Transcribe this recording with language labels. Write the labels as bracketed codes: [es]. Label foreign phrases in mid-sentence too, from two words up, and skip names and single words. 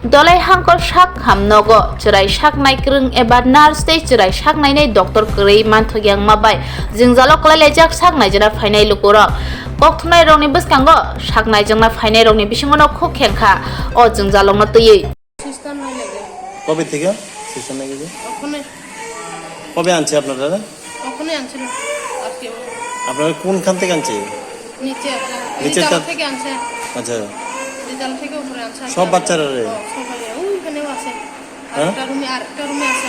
[trp] Dhalai hangkor Sakhamnogo cerai saknai krung eba nurse tei cerai saknai nei doktor Kwrwi manthok yang mabai Jungjalo klailajak saknai jana phainai lukurok kokthunai rokni bwskango saknai jangna phainai rokni bisingo no khuk khengkha o Jungjalo no tui [bn] কবে থেকে সিস্টেম নাকি যে কবে আনছে আপনারা ওখানে আনছিল আজকে আপনারা কোনখান থেকে আনছে নিচে থেকে আনছে আচ্ছা নিচে থেকে উপরে আনছে সব বাচ্চারা রে সবাই ওইখানেও আছে আরেকটা রুমে আছে